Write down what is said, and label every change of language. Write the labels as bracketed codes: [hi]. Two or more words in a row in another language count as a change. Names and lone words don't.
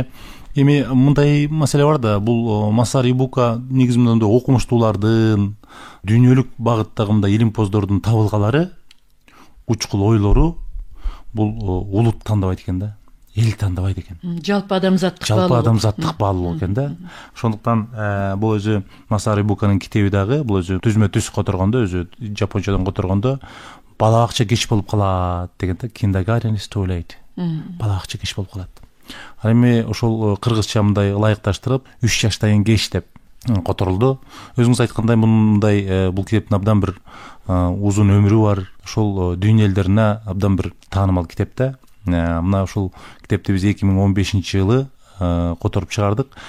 [ky] Эми мындай маселе бар да, бул Масару Ибука негизинде окумуштуулардын, дүйнөлүк багыттагы мындай илимпоздордун табылгалары, учкул ойлору бул улут тандабайт экен да, эл тандабайт экен. Жалпы адамзаттык баалуу экен да. Ошондуктан бул өзү Масару Ибуканын китеби дагы, бул өзү түзмө-түз которгондо, өзү жапончадан которгондо бала бакча кеч болуп калат деген да, [en] kindergarten is too late. [ky] Бала бакча кеч болуп калат. Ал эми ошол кыргызча мындай ылайыкташтырып 3 жаштан кеч деп которулду. Өзүңүз айткандай, мындай бул китептин абдан бир узун өмүрү бар. Ошол дүйнө элдерине абдан бир таанымал китеп да. Мына ушул китепти биз 2015-жылы которуп чыгардык.